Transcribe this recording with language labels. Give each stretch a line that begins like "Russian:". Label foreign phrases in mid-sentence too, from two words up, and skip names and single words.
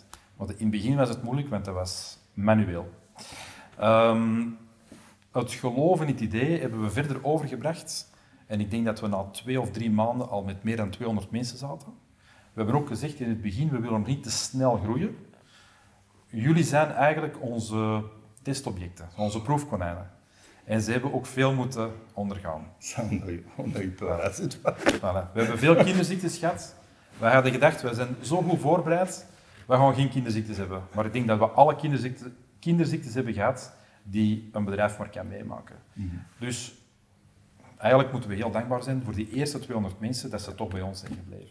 Dutch: Want in het begin was het moeilijk, want dat was manueel. Het geloof in het idee hebben we verder overgebracht. En ik denk dat we na 2 of 3 maanden al met meer dan 200 mensen zaten. We hebben ook gezegd in het begin, we willen niet te snel groeien. Jullie zijn eigenlijk onze testobjecten, onze proefkonijnen. En ze hebben ook veel moeten ondergaan.
French: On a eu peur. Voilà.
Dutch: We hebben veel kinderziektes gehad. We hadden gedacht, we zijn zo goed voorbereid, we gaan geen kinderziektes hebben. Maar ik denk dat we alle kinderziektes hebben gehad die een bedrijf maar kan meemaken. Mm-hmm. Dus eigenlijk moeten we heel dankbaar zijn voor die eerste 200 mensen dat ze toch bij ons zijn gebleven.